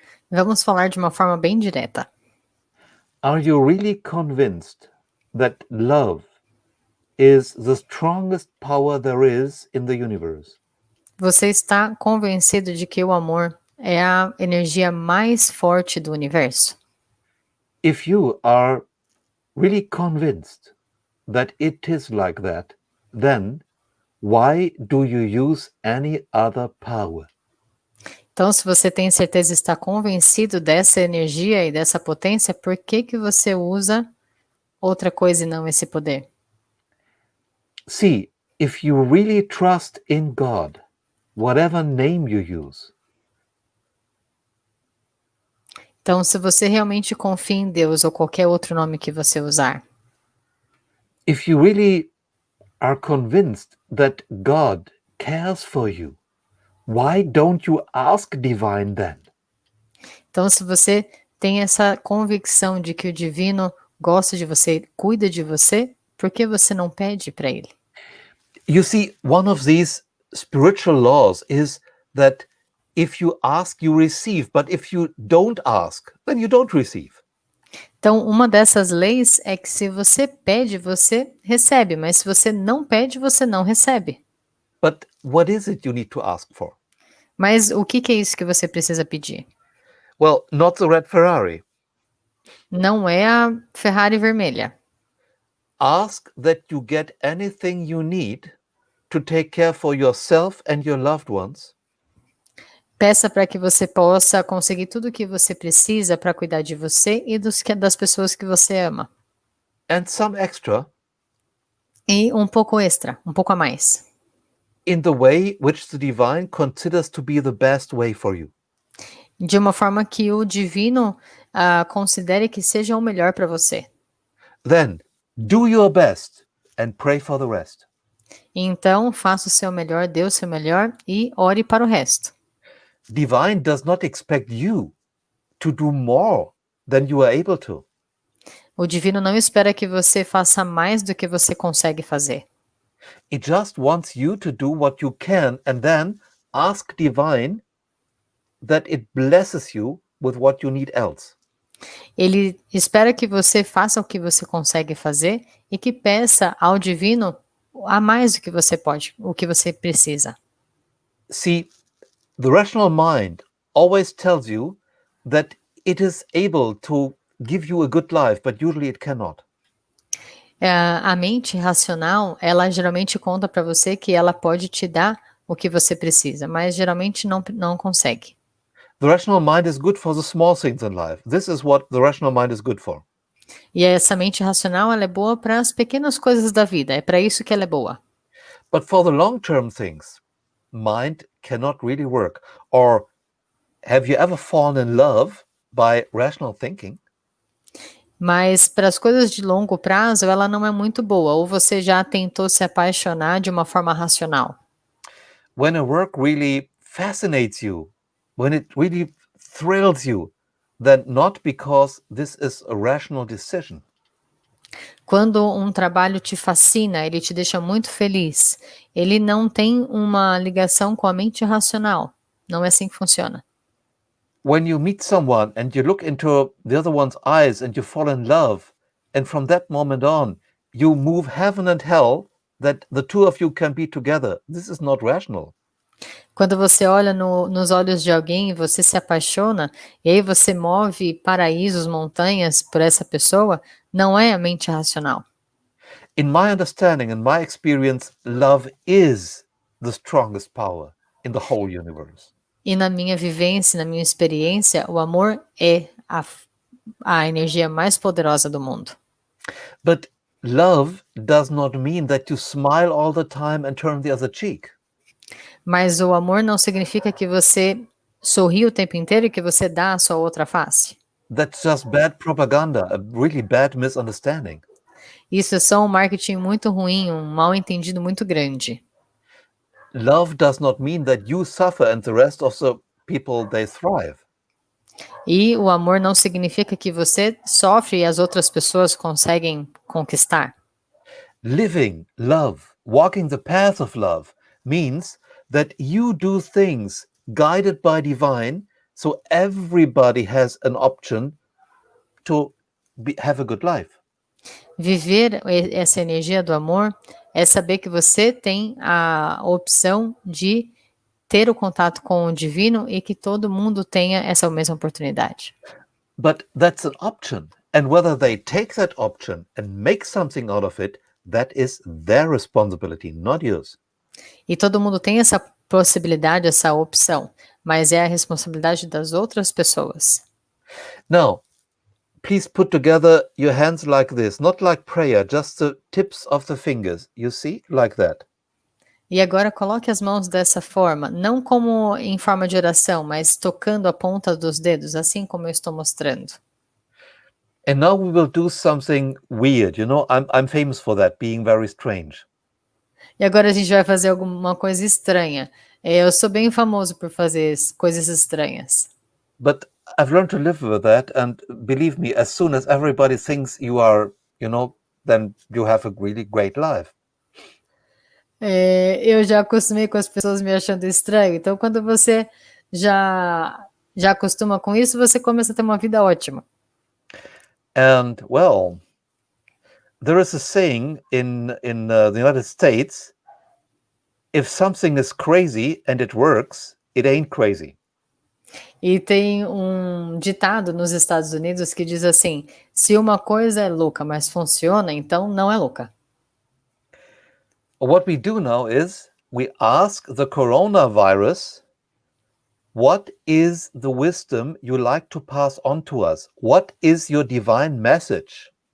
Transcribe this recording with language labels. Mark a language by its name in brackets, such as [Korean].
[Portuguese] Vamos falar de uma forma bem direta. [English] Are you really convinced that love is the strongest power there is in the universe? [Portuguese] Você está convencido de que o amor é a energia mais forte do universo? [English] If you are really convinced that it is like that, then why do you use any other power? [Portuguese] Então, se você tem certeza e está convencido dessa energia e dessa potência, por que que você usa outra coisa e não esse poder? [English] See, if you really trust in God, whatever name you use, [Portuguese] Então, se você realmente confia em Deus ou qualquer outro nome que você usar, [English] if you really are convinced that God cares for you, why don't you ask divine then? [Portuguese] então se você tem essa convicção de que o divino gosta de você, cuida de você, por que você não pede para ele? [English] You see, one of these spiritual laws is that if you ask, you receive, but if you don't ask, then you don't receive. [Portuguese] Então, uma dessas leis é que se você pede, você recebe, mas se você não pede, você não recebe. [English] But what is it you need to ask for? [Portuguese] Mas o que é isso que você precisa pedir? [English] Well, not the red Ferrari. [Portuguese] Não é a Ferrari vermelha. [English] Ask that you get anything you need to take care for yourself and your loved ones, [Portuguese] Peça para que você possa conseguir tudo o que você precisa para cuidar de você e das pessoas que você ama. [English] and some extra [Portuguese] E um pouco extra, um pouco a mais. [English] in the way which the divine considers to be the best way for you. [Portuguese] De uma forma que o divino considere que seja o melhor para você. [English] Then do your best and pray for the rest. [Portuguese] Então, faça o seu melhor, dê o seu melhor e ore para o resto. [English] Divine does not expect you to do more than you are able to. [Portuguese] O divino não espera que você faça mais do que você consegue fazer. [English] It just wants you to do what you can and then ask divine that it blesses you with what you need else. [Portuguese] Ele espera que você faça o que você consegue fazer e que peça ao divino a mais do que você pode, o que você precisa. [English] See, the rational mind always tells you that it is able to give you a good life, but usually it cannot. [Portuguese] A mente racional, ela geralmente conta para você que ela pode te dar o que você precisa, mas geralmente não consegue. [English] The rational mind is good for the small things in life. This is what the rational mind is good for. [Portuguese] E essa mente racional, ela é boa para as pequenas coisas da vida, é para isso que ela é boa. [English] But for the long-term things, mind cannot really work. Or have you ever fallen in love by rational thinking? [Portuguese] Mas para as coisas de longo prazo, ela não é muito boa, ou você já tentou se apaixonar de uma forma racional. [English] When a work really fascinates you, when it really thrills you, then not because this is a rational decision. [Portuguese] Quando um trabalho te fascina, ele te deixa muito feliz, ele não tem uma ligação com a mente racional. Não é assim que funciona. [English] When you meet someone and you look into the other one's eyes and you fall in love, and from that moment on, you move heaven and hell that the two of you can be together. This is not rational. [Portuguese] Quando você olha nos olhos de alguém e você se apaixona, e aí você move paraísos, montanhas por essa pessoa, não é a mente racional. [English] In my understanding and my experience, love is the strongest power in the whole universe. [Portuguese] E na minha vivência, na minha experiência, o amor é a energia mais poderosa do mundo. [English] But love does not mean that you smile all the time and turn the other cheek. [Portuguese] Mas o amor não significa que você sorri o tempo inteiro e que você dá a sua outra face. [English] That's just bad propaganda, a really bad misunderstanding. [Portuguese] Isso é só um marketing muito ruim, um mal entendido muito grande. [English] Love does not mean that you suffer and the rest of the people, they thrive. [Portuguese] E o amor não significa que você sofre e as outras pessoas conseguem conquistar. [English] Living love, walking the path of love, means that you do things guided by divine, so everybody has an option to have a good life. [Portuguese] Viver essa energia do amor é saber que você tem a opção de ter o contato com o divino e que todo mundo tenha essa mesma oportunidade. [English] But that's an option. And whether they take that option and make something out of it, that is their responsibility, not yours. [Portuguese] E todo mundo tem essa possibilidade, essa opção, mas é a responsabilidade das outras pessoas. [English] Now, please put together your hands like this, not like prayer, just the tips of the fingers. You see, like that. [Portuguese] E agora coloque as mãos dessa forma, não como em forma de oração, mas tocando a ponta dos dedos, assim como eu estou mostrando. [English] And now we will do something weird. You know, I'm famous for that, being very strange. [Portuguese] E agora a gente vai fazer alguma coisa estranha. Eu sou bem famoso por fazer coisas estranhas. [English] But I've learned to live with that, and believe me, as soon as everybody thinks you are, you know, then you have a really great life. [Portuguese] Eu já acostumei com as pessoas me achando estranho, então quando você já acostuma com isso, você começa a ter uma vida ótima. [English] And well, there is a saying in the United States: if something is crazy and it works, it ain't crazy. [Portuguese] E tem um ditado nos Estados Unidos que diz assim: se uma coisa é louca, mas funciona, então não é louca. [English] What we do now is we ask the coronavirus, what is the wisdom you like to pass on to us? What is your divine message?